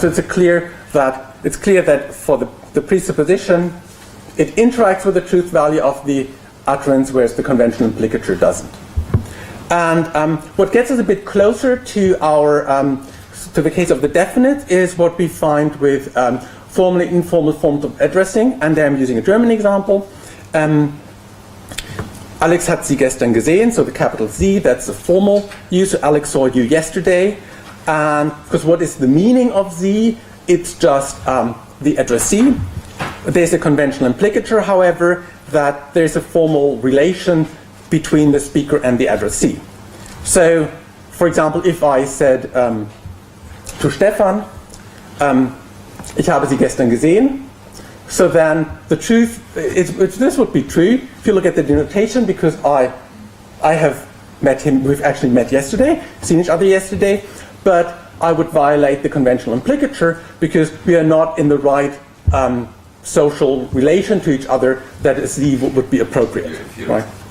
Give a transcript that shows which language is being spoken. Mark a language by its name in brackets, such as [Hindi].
[English] So it's clear that for the presupposition, it interacts with the truth value of the utterance, whereas the conventional implicature doesn't. And what gets us a bit closer to to the case of the definite is what we find with formal and informal forms of addressing. And there I'm using a German example. [German] Alex hat Sie gestern gesehen, [English] so the capital Z, that's a formal use. So Alex saw you yesterday. And because what is the meaning of Z? It's just the addressee. There's a conventional implicature, however, that there's a formal relation between the speaker and the addressee. So, for example, if I said to Stefan, [German] ich habe Sie gestern gesehen, [English] So then the truth, this would be true if you look at the denotation, because I have met him, we've actually met yesterday, seen each other yesterday, but I would violate the conventional implicature because we are not in the right social relation to each other that is would be appropriate, right?